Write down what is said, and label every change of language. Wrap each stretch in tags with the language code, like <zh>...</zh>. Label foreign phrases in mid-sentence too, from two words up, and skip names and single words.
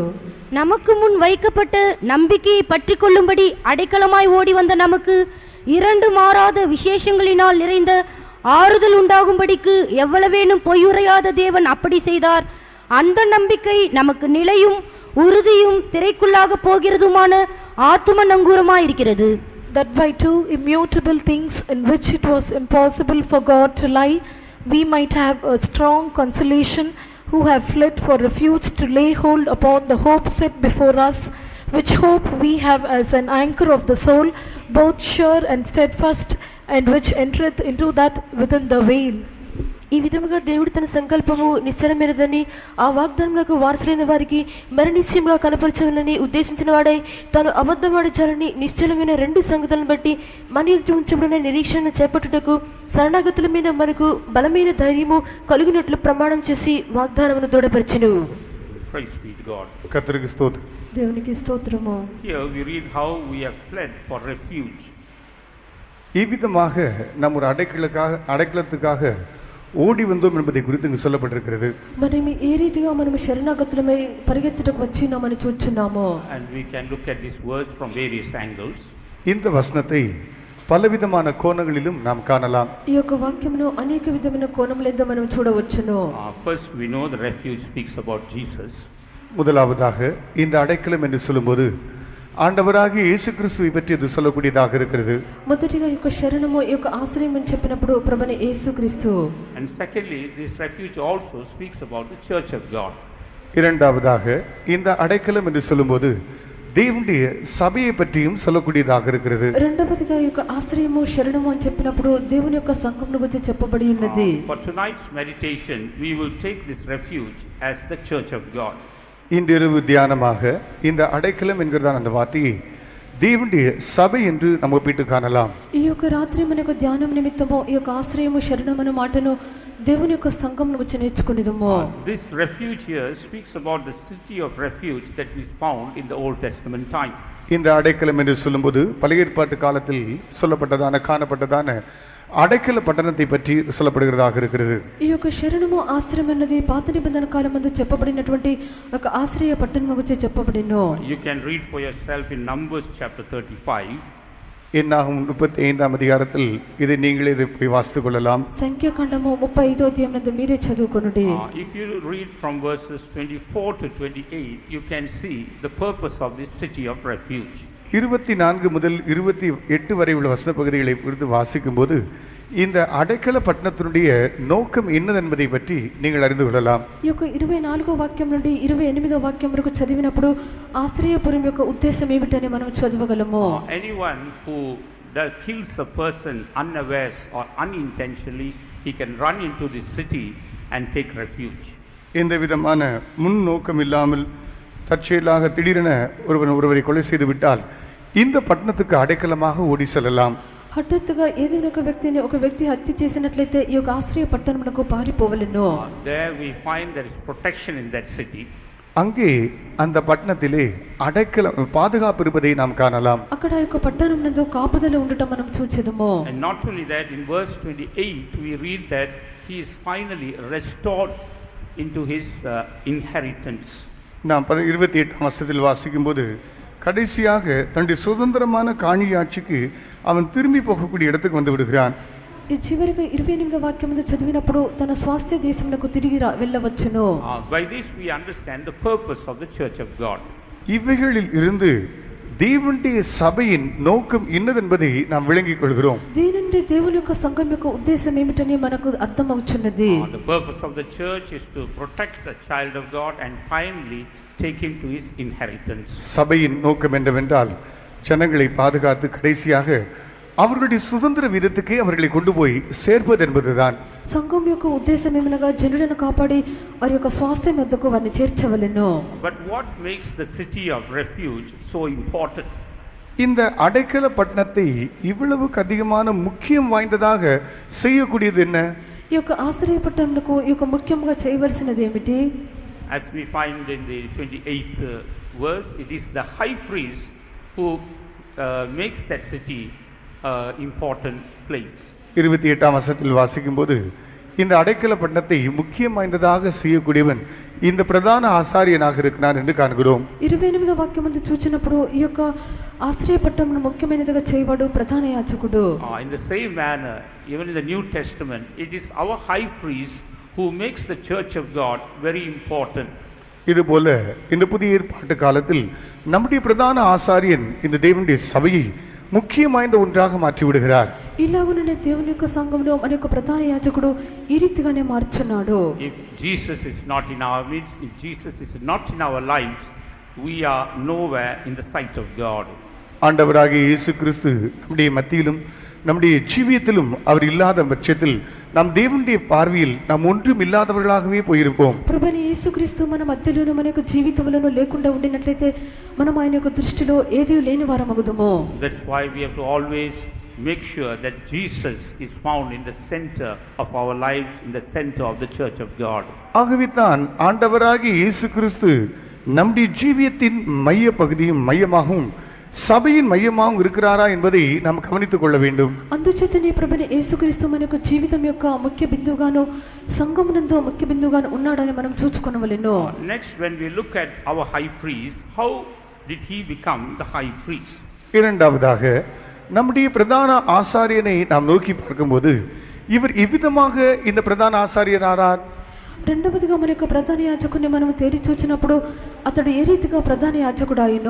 <ta>நமக்கு முன் வைக்கப்பட்ட நம்பிக்கையை பற்றி கொள்ளும்படி அடைக்கலமாய் ஓடி வந்த நமக்கு இரண்டு மாறாத விசேஷங்களினால் நிறைந்த ஆறுதல் உண்டாகும்படிக்கு எவ்வளவேனும் பொய்யுரையாத தேவன் அப்படி செய்தார். அந்த நம்பிக்கை நமக்கு நிலையும் உறுதியும் திரைக்குள்ளாக போகிறதுமான ஆத்தும நங்கூரமாயிருக்கிறது.</ta> <en>That by two immutable things in which it was impossible for God to lie, we might have a strong consolation who have fled for refuge to lay hold upon the hope set before us, which hope we have as an anchor of the soul, both sure and steadfast, and which entereth into that within the veil.</en> <te>ఈ విధముగా దేవుడు తన సంకల్పము నిశ్చలమైనదని ఆ వాగ్దానములకు వారసులైన వారికి మరి నిశ్చయముగా కనపరచవలని ఉద్దేశించిన వాడై తాను అబద్ధమాడచాలని నిశ్చలమైన రెండు సంగతులను బట్టి మన ఎదుట ఉంచబడిన నిరీక్షణ చేపట్టుటకు శరణాగతుల మీద మనకు బలమైన ధైర్యము కలుగునట్లు ప్రమాణం చేసి వాగ్దానమును దృఢపరచెను.</te> <ta>கர்த்தருக்கு ஸ்தோத்திரம்.</ta> <te>దేవునికి స్తోత్రము.</te> <en>Here we read how we have fled for refuge.</en> <ta>இவ்விதமாக நம்ம ஒரு அடைக்கலத்துக்காக ஓடி வந்தோம் என்பதை குறித்து இங்கு சொல்லப்பட்டிருக்கிறது.</ta> <te>మనం ఏ రీతిగా మనం శరణాగతులమై పరిగెత్తుటకు వచ్చినామని చూచున్నాము.</te> <en>And we can look at this verse from various angles.</en> <ta>இந்த வசனத்தை பலவிதமான கோணங்களிலும் நாம் காணலாம்.</ta> <te>ఈ యొక్క వాక్యమును అనేక విధమైన కోణములెందు మనం చూడవచ్చును.</te> <en>First we know the refuge speaks about Jesus.</en> <ta>முதலாவதாக இந்த அடைக்கலம் என்று சொல்லும்போது ஆண்டவராகிய இயேசு கிறிஸ்துவை பற்றி இது சொல்லக்கூடியதாக இருக்கிறது.</ta> <te>మొదటిగా ఈ యొక్క శరణము ఈ యొక్క ఆశ్రయం అని చెప్పినప్పుడు ప్రభువైన యేసుక్రీస్తు.</te> <en>And secondly, this refuge also speaks about the church of God.</en> <ta>இரண்டாவதாக இந்த அடைக்கலம் என்று சொல்லும்போது தேவனுடைய சபையை பற்றியும் சொல்லக்கூடியதாக இருக்கிறது.</ta> <te>రెండవదిగా ఈ యొక్క ఆశ్రయము శరణము అని చెప్పినప్పుడు దేవుని యొక్క సంఘమును గురించి చెప్పబడి ఉన్నది.</te> <en>For tonight's meditation we will take this refuge as the church of God.</en> <ta>இன்றிரவு தியானமாக இந்த அடைக்கலம் என்கிறதான அந்த வார்த்தையை தேவனுடைய சபை என்று நம்ம ஒப்பிட்டு காணலாம்.</ta> <te>ఈ యొక్క రాత్రి మనకు ధ్యానం నిమిత్తము ఈ యొక్క ఆశ్రయము శరణము అనే మాటను దేవుని యొక్క సంఘమును గురించి నేర్చుకునేదము.</te> <en>This refuge here speaks about the city of refuge that is found in the Old Testament time.</en> <ta>இந்த அடைக்கலம் என்று சொல்லும்போது பழைய ஏற்பாட்டு காலத்தில் சொல்லப்பட்டதான காணப்பட்டதான அடைக்கல பட்டணத்தை பற்றி சொல்லப்படுகிறதாக இருக்கிறது.</ta> <te>ఈ యొక్క శరణము ఆశ్రయం అన్నది పాత నిబంధన కాలమందు చెప్పబడినటువంటి ఒక ఆశ్రయ పట్టణం గురించి చెప్పబడినో.</te> <en>You can read for yourself in Numbers chapter 35.</en> <ta>என்னாகும் 35ஆம் அதிகாரத்தில் இதை நீங்களே போய் வாசித்துக் கொள்ளலாம்.</ta> <te>సంఖ్యాకాండము 35వ అధ్యాయమునందు మీరే చదువుకొనుడి.</te> <en>If you read from verses 24 to 28, you can see the purpose of this city of refuge.</en> <ta>24 முதல் 28 வரை உள்ள வசன பகுதிகளை குறித்து வாசிக்கும் போது இந்த அடைக்கல பட்டணத்தினுடைய நோக்கம் என்னது என்பதை பற்றி நீங்கள் அறிந்து கொள்ளலாம்.</ta> <te>ఈ యొక్క 24వ వాక్యం నుండి 28వ వాక్యం వరకు చదివినప్పుడు ఆశ్రయపురం యొక్క ఉద్దేశం ఏమిటని మనం చదవగలము.</te> <en>Anyone who kills a person unawares or unintentionally, he can run into this city and take refuge.</en> <ta>எந்த விதமான முன் நோக்கம் இல்லாமல் தற்செயலாக திடீரென ஒருவரை கொலை செய்து விட்டால் இந்த பட்டணத்துக்கு அடைக்கலமாக ஓடி செல்லலாம்.</ta> <te>హఠాత్తుగా ఏదైనా ఒక వ్యక్తి హత్య చేసినట్లయితే ఈ యొక్క ఆశ్రయ పట్టణమునకు పారిపోవలెను.</te> <en>There we find there is protection in that city.</en> <ta>அங்கே அந்த பட்டணத்திலே அடைக்கலம் பாதுகாப்பு இருப்பதை நாம் காணலாம்.</ta> <te>అక్కడ యొక్క పట్టణం నందు కాపుదల ఉండటం మనం చూచెదము.</te> <en>And not only that, in verse 28 we read that he is finally restored into his inheritance.</en> <ta>நாம் 28ஆம் வசனத்தில் வாசிக்கும் போது கடைசியாக தன்னுடைய சுதந்திரமான காணியாட்சிக்கு அவன் திரும்பி போகக்கூடிய இடத்துக்கு வந்து விடுகிறான்.</ta> <te>ఈ చివరిగా 28వ వాక్యమును చదివినప్పుడు తన స్వాస్థ్య దేశమునకు తిరిగి వెళ్ళవచ్చును.</te> <en>By this we understand the purpose of the church of God.</en> <ta>இவைகளில் இருந்து தேவனுடைய சபையின் நோக்கம் என்னதென்பதை நாம் விளங்கிக் கொள்கிறோம்.</ta> <te>దీని నుండి దేవుని యొక్క సంఘం యొక్క ఉద్దేశం ఏమిటని మనకు అర్థమవుతున్నది.</te> <en>The purpose of the church is to protect the child of God and finally take him to his inheritance.</en> <ta>சபையின் நோக்கம் என்னவென்றால் ஜனங்களை பாதுகாத்து கடைசியாக அவர்களுடைய சுதந்திர விதத்துக்கே அவர்களை கொண்டு போய் சேர்ப்பது என்பதுதான்.</ta> <te>సంఘం యొక్క ఉద్దేశం ఏమనగా జనులను కాపాడి వారి యొక్క స్వాస్థ్యం వద్దకు వారిని చేర్చవలెను.</te> <en>But what makes the city of refuge so important?</en> <ta>இந்த அடைக்கல பட்டணத்தை இவ்வளவுக்கு அதிகமான முக்கியம் வாய்ந்ததாக செய்யக்கூடியது என்ன?</ta> <te>ఈ యొక్క ఆశ్రయ పట్టణమునకు ఈ యొక్క ముఖ్యంగా చేయవలసినది ఏమిటి?</te> <en>As we find in the 28th verse, it is the high priest who makes that city important place.</en> <ta>28ஆம் வசனத்தில் வாசிக்கும் போது இந்த அடைக்கல பட்டணத்தை முக்கியம் வாய்ந்ததாக செய்யக்கூடியவன் இந்த பிரதான ஆசாரியனாக இருக்கிறான் என்று காண்கிறோம்.</ta> <te>28వ వాక్యం మందు చూచినప్పుడు ఈ యొక్క ఆశ్రయపట్టణం ముఖ్యమైనదిగా చేయవాడు ప్రధాన యాజకుడు.</te> <en>In the same manner, even in the New Testament, it is our high priest who makes the church of God very important.</en> <ta>இதுபோல இந்த புதிய ஏற்பாட்டு காலத்தில் நம்முடைய பிரதான ஆசாரியன் இந்த தேவனுடைய சபையை முக்கியம் வாய்ந்த ஒன்றாக மாற்றி விடுகிறார்.</ta> <te>ఇలాగుననే దేవుని యొక్క సంఘంలో మన యొక్క ప్రధాన యాజకుడు ఈ రీతిగానే మార్చున్నాడు.</te> <en>If Jesus is not in our midst, if Jesus is not in our lives, we are nowhere in the sight of God.</en> <ta>ஆண்டவராகிய இயேசு கிறிஸ்து நம்முடைய மத்தியிலும் நம்முடைய ஜீவியத்திலும் அவர் இல்லாத பட்சத்தில் நாம் தேவனுடைய பார்வையில் நாம் ஒன்றும் இல்லாதவர்களாகவே போயிருப்போம்.</ta> <te>ప్రభువైన యేసుక్రీస్తు మన మధ్యలోను మన యొక్క జీవితంలోను లేకుండా ఉండినట్లయితే మనం ఆయన యొక్క దృష్టిలో ఏదీ లేని వారమగుదుము.</te> <en>That's why we have to always make sure that Jesus is found in the center of our lives, in the center of the church of God.</en> <ta>ஆகவே தான் ஆண்டவராகிய இயேசு கிறிஸ்து நம்முடைய ஜீவியத்தின் மைய பகுதியும் மையமாகவும் சபையின் மையமாகவும் இருக்கிறாரா என்பதை நாம் கவனித்துக் கொள்ள வேண்டும்.</ta> <te>అందుచేతనే ప్రభువైన యేసుక్రీస్తు మన యొక్క జీవితం యొక్క ముఖ్య బిందువుగాను సంఘమునందు ముఖ్య బిందువుగాను ఉన్నాడని మనం చూచుకొనవలెను.</te> <en>Next, when we look at our high priest, how did he become the high priest?</en> <ta>இரண்டாவதாக நம்முடைய பிரதான ஆசாரியனை நாம் நோக்கி பார்க்கும்போது இவர் எவ்விதமாக இந்த பிரதான ஆசாரியரானார்?</ta> <te>రెండవదిగా మన యొక్క ప్రధాన యాజకుడిని మనం తేరి చూచినప్పుడు అతడు ఏ రీతిగా ప్రధాన యాజకుడు అయ్యనో</te>